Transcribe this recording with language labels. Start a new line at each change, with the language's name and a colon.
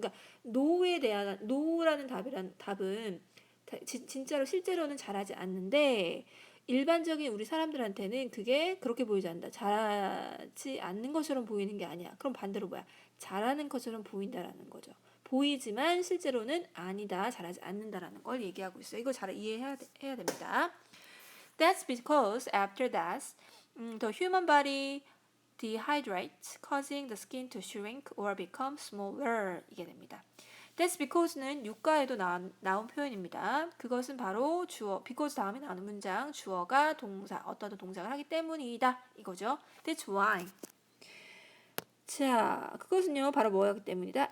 Korean: 그러니까 no에 대한 no라는 답은 진짜로 실제로는 자라지 않는데 일반적인 우리 사람들한테는 그게 그렇게 보이지 않는다. 자라지 않는 것처럼 보이는 게 아니야. 그럼 반대로 뭐야? 자라는 것처럼 보인다라는 거죠. 보이지만 실제로는 아니다. 자라지 않는다라는 걸 얘기하고 있어요. 이거 잘 이해해야 됩니다.
English: That's because after that, the human body dehydrates, causing the skin to shrink or become smaller.
Korean: 이게 됩니다.
English: That's because
Korean: 는 유가에도 나온 표현입니다. 그것은 바로 주어, because 다음에 나오는 문장, 주어가 동사, 어떤 동작을 하기 때문이다. 이거죠.
English: That's why.
Korean: 자, 그것은요, 바로 뭐였기 때문이다?